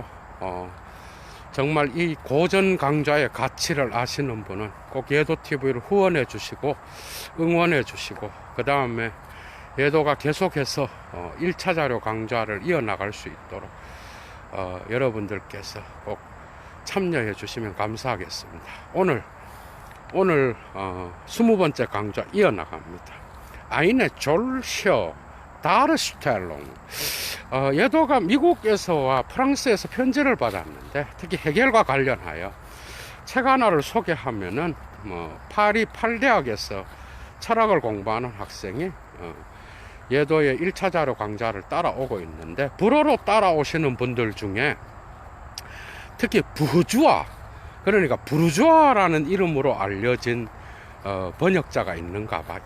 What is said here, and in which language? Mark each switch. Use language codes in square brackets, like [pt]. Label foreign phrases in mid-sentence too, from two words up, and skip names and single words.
[ko] 정말 이 고전 강좌의 가치를 아시는 분은 꼭 예도TV를 후원해 주시고 응원해 주시고, 그 다음에 예도가 계속해서 1차 자료 강좌를 이어나갈 수 있도록 여러분들께서 꼭 참여해 주시면 감사하겠습니다. 오늘 20번째 강좌 이어나갑니다. [de] Eine solche Darstellung. [ko] 예도가 미국에서와 프랑스에서 편지를 받았는데, 특히 해겔과 관련하여 책 하나를 소개하면은 파리 8대학에서 철학을 공부하는 학생이 예도의 1차 자료 강좌를 따라오고 있는데, 불어로 따라오시는 분들 중에 특히 부르주아, 그러니까 부르주아라는 이름으로 알려진 번역자가 있는가 봐.